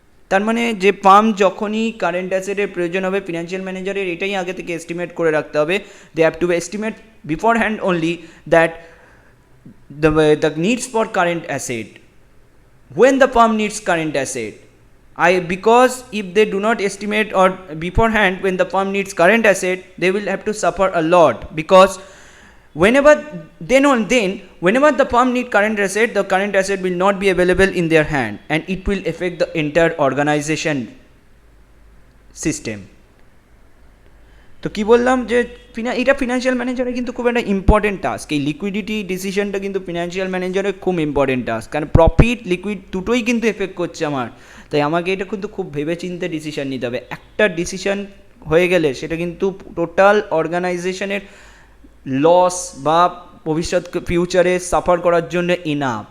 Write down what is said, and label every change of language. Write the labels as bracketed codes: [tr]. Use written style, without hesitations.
[bn] তার মানে যে ফার্ম যখনই কারেন্ট অ্যাসেটের প্রয়োজন হবে, ফিনান্সিয়াল ম্যানেজারের এটাই আগে থেকে এস্টিমেট করে রাখতে হবে। [en] They have to estimate beforehand only that the needs for current asset. When the firm needs current asset, because if they do not estimate or beforehand when the firm needs current asset, they will have to suffer a lot, because whenever the firm need current asset, the current asset will not be available in their hand, and it will affect the entire organization system. [bn] তো কি বললাম যে এটা financial ম্যানেজারের কিন্তু খুব একটা important task. এই লিকুইডিটি ডিসিশনটা কিন্তু ফিনান্সিয়াল ম্যানেজারের খুব ইম্পর্টেন্ট টাস্ক, কারণ প্রফিট লিকুইড দুটোই কিন্তু এফেক্ট করছে আমার। তাই আমাকে এটা কিন্তু খুব ভেবেচিন্তে ডিসিশন নিতে হবে। একটা ডিসিশন হয়ে গেলে সেটা কিন্তু টোটাল অর্গানাইজেশনের লস বা ভবিষ্যৎ ফিউচারে সাফার করার জন্য এনাফ।